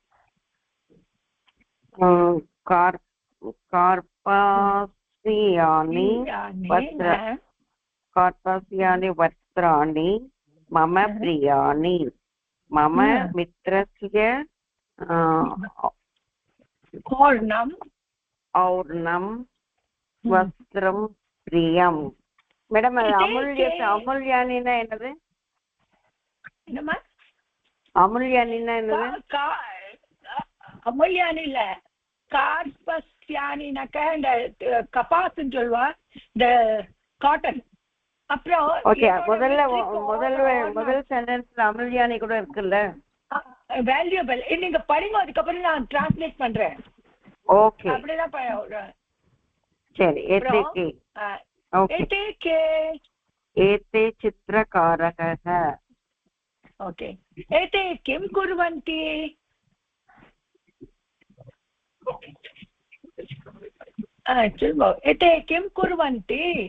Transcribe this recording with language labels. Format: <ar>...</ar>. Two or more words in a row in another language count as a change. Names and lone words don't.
<sa>कार्पास्यानि वस्त्राणि मम प्रियानि मम मित्रस्य और्णं वस्त्रं प्रियं</sa> <ta>மேடம் அமுல்யானின்னா என்னது அமுல்யானின்னா என்னது அமுல்யானி இல்ல கார்பஸ்யானினாக்க இந்த கபாசுன்னு சொல்லுவா இந்த காட்டன் அப்புறம் ஓகே முதல் சென்டென்ஸ்ல அமுல்யானி கூட இருக்குல்ல வேல்யூபிள் நீங்க படிங்க அதுக்கப்புறம் நான் டிரான்ஸ்லேட் பண்றேன் ஓகே அப்படிதான்</ta> <sa>சரி एते चित्रकारकः ओके एते किं कुर्वन्ति एते किं कुर्वन्ति</sa>